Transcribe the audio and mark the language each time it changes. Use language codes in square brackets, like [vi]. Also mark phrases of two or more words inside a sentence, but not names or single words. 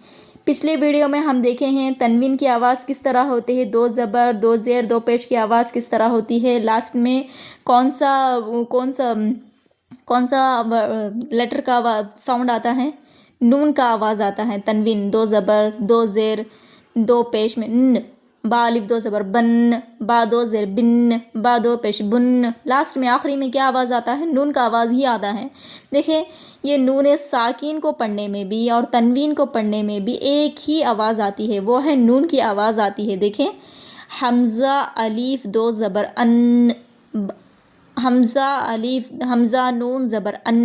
[ur] پچھلے ویڈیو میں ہم دیکھے ہیں تنوین کی آواز کس طرح ہوتی ہے، دو زبر، دو زیر، دو پیش کی آواز کس طرح ہوتی ہے، لاسٹ میں کون سا لیٹر کا ساؤنڈ آتا ہے؟ نون کا آواز آتا ہے۔ تنوین دو زبر، دو زیر، دو پیش میں ن، با الف دو زبر بن، با دو زیر بن، با دو پیش بن، لاسٹ میں آخری میں کیا آواز آتا ہے؟ نون کا آواز ہی آتا ہے۔ دیکھیں یہ نون ساکین کو پڑھنے میں بھی اور تنوین کو پڑھنے میں بھی ایک ہی آواز آتی ہے، وہ ہے نون کی آواز آتی ہے۔ دیکھیں حمزہ الف دو زبر ان، حمزہ نون زبر ان۔